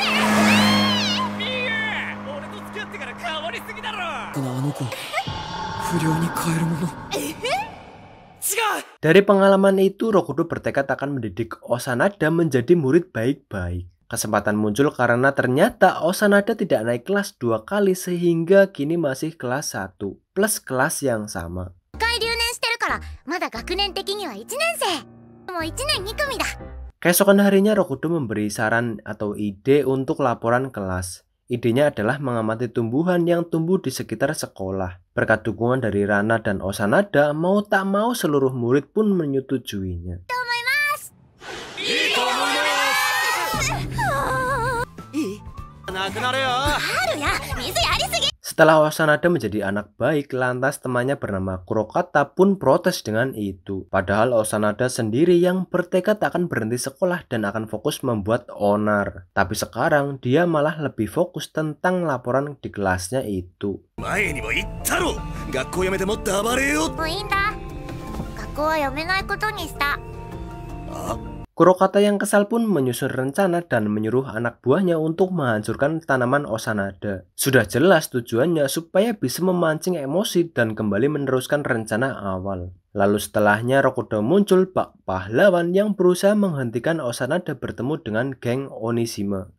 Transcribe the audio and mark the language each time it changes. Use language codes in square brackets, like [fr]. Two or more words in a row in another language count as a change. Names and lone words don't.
[id] Dari pengalaman itu, Rokudo bertekad akan mendidik Osanada menjadi murid baik-baik. Kesempatan muncul karena ternyata Osanada tidak naik kelas 2 kali sehingga kini masih kelas 1 plus kelas yang sama. [ja] からまだ学年的には1年生。もう1年2組だ。 [id] Keesokan harinya Rokudo memberi saran atau ide untuk laporan kelas. Idenya adalah mengamati tumbuhan yang tumbuh di sekitar sekolah. Berkat dukungan dari Rana dan Osanada, mau tak mau seluruh murid pun menyetujuinya. Setelah Osanada menjadi anak baik, lantas temannya bernama Kurokata pun protes dengan itu. Padahal Osanada sendiri yang bertekad akan berhenti sekolah dan akan fokus membuat onar. Tapi sekarang dia malah lebih fokus tentang laporan di kelasnya itu. [ja] Mau いいんだ。学校はやめないことにした。 [id] Kurokata yang kesal pun menyusun rencana dan menyuruh anak buahnya untuk menghancurkan tanaman Osanada. Sudah jelas tujuannya supaya bisa memancing emosi dan kembali meneruskan rencana awal. Lalu setelahnya Rokudo muncul bak pahlawan yang berusaha menghentikan Osanada bertemu dengan geng Onishima.